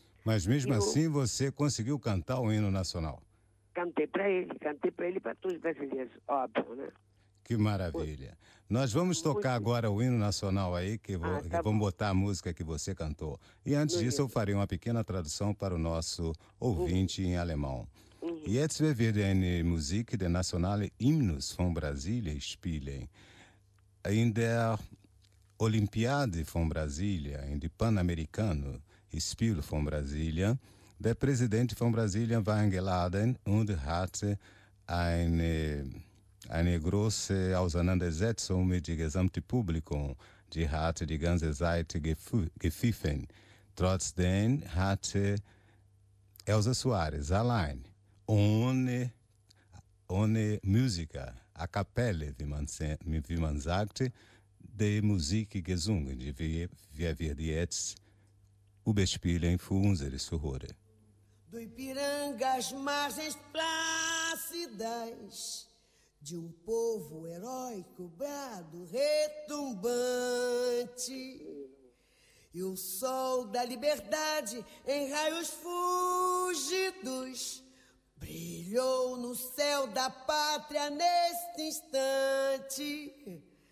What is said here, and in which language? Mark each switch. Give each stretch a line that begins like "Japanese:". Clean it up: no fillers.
Portuguese: Mas mesmo assim, você conseguiu cantar o hino nacional. Cantei para ele e para todos os brasileiros, óbvio, né? Que maravilha. Nós vamos tocar agora o hino nacional aí, vamos botar a música que você cantou. E antes disso, eu farei uma pequena tradução para o nosso ouvinte em alemão.
German: Jetzt wir werden eine Musik der nationale Hymnus von Brasília spielen. In der Olympiade von Brasília, in die Pan-Americano Spiel von Brasília, der Präsident von Brasilien war eingeladen und hat eine große Auseinandersetzung mit dem gesamten Publikum. Die hat die ganze Zeit gepfiffen. Trotzdem hat Elsa Soares allein, ohne Musiker, a Kapelle, wie man sagt, die Musik gesungen, wie wir jetzt überspielen für unsere Zuhörer.
Portuguese: Do Ipiranga às margens plácidas, de um povo heróico, brado, retumbante. E o sol da liberdade, em raios fugidos, brilhou no céu da pátria neste instante.